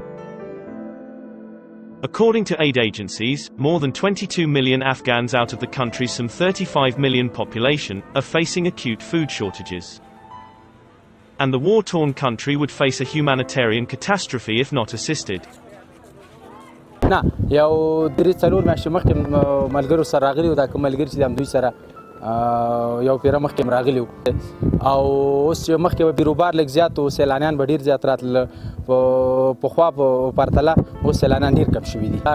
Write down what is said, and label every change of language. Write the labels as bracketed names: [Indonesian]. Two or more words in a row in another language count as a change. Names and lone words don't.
[English] According to aid agencies, more than 22 million Afghans out of the country's some 35 million population are facing acute food shortages. And the war-torn country would face a humanitarian catastrophe if not assisted. [Pashto] نه یو درې څلور میاشتې مخکې ملګرو سره راغلي وو، دا کوم ملګري چې د همدوی سره یو پیره مخکې هم راغلي وو، او اوس چې مخکې به بیروبار لږ زیات و، سیلانیان به ډېر زیات راتلل، پخوا په پرتله اوس سیلانیان ډېر کم شوي دي.